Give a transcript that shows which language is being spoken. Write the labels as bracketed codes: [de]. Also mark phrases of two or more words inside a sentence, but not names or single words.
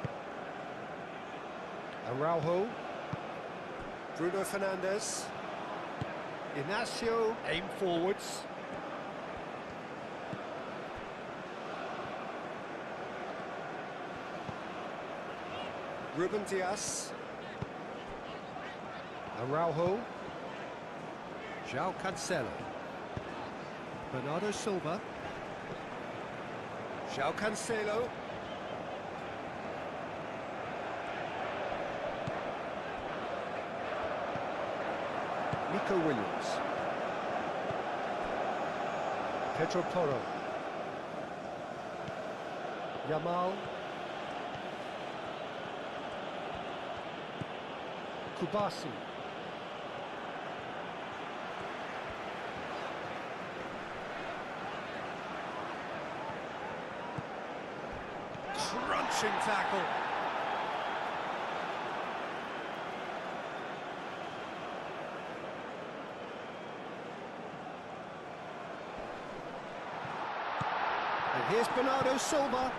[en] Araujo. Bruno Fernandes. Inácio, aim forwards. Ruben Dias. Araujo. João Cancelo. Bernardo Silva. João Cancelo. Nico Williams. Pedro Porro. Yamal. Kubasi. Crunching tackle. And here's Bernardo Silva.